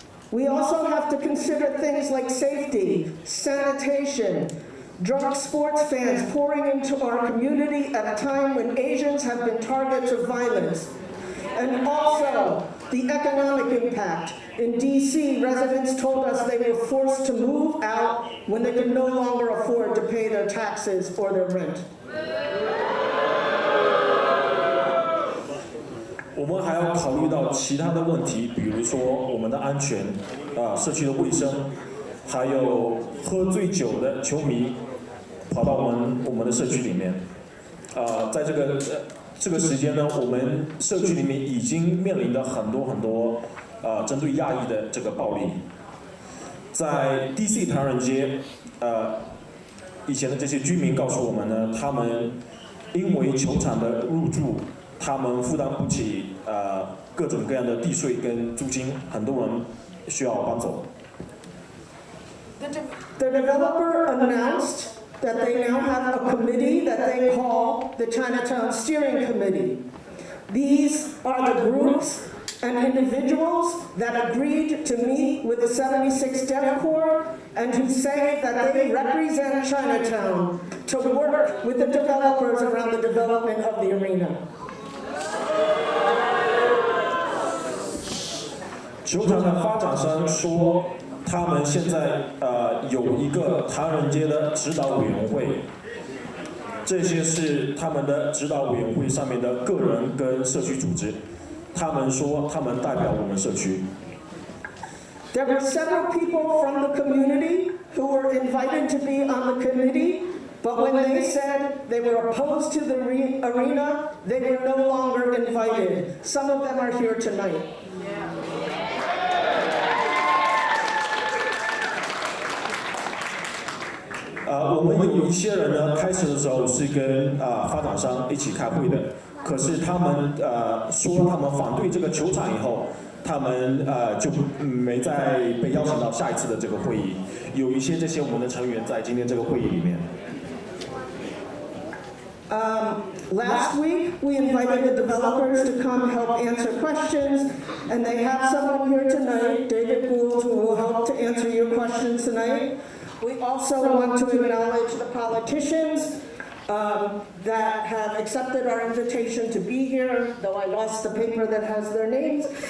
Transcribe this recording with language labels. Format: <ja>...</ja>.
<en>We also have to consider things like safety, sanitation, drunk sports fans pouring into our community at a time when Asians have been targets of violence, and also the economic impact. In DC, residents told us they were forced to move out when they could no longer afford to pay their taxes or their rent.</en> <zh>我们还要考虑到其他的问题，比如说我们的安全，社区的卫生，还有喝醉酒的球迷跑到我们的社区里面。在这个时间呢，我们社区里面已经面临着很多针对亚裔的这个暴力。在 DC 唐人街，以前的这些居民告诉我们呢，他们因为球场的入驻，他们负担不起各种各样的地税跟租金，很多人需要搬走。</zh> <en>The developer announced that they now have a committee that they call the Chinatown Steering Committee. These are the groups and individuals that agreed to meet with the 76 Deaf Corps and who say that they represent Chinatown to work with the developers around the development of the arena.</en> <zh>球场的发展商说，他们现在有一个唐人街的指导委员会，这些是他们的指导委员会上面的个人跟社区组织。他们说他们代表我们社区。</zh> <en>There were several people from the community who were invited to be on the committee, but when they said they were opposed to the arena, they were no longer invited. Some of them are here tonight.</en> <zh>我们有一些人呢，开始的时候是跟发展商一起开会的，可是他们说他们反对这个球场以后，他们就没再被邀请到下一次的这个会议。有一些这些我们的成员在今天这个会议里面。</zh> <en>Last week, we invited the developers to come help answer questions, and they have someone here tonight, David Gould, who will help to answer your questions tonight. We also want to acknowledge the politicians that have accepted our invitation to be here, though I lost the paper that has their names.</en>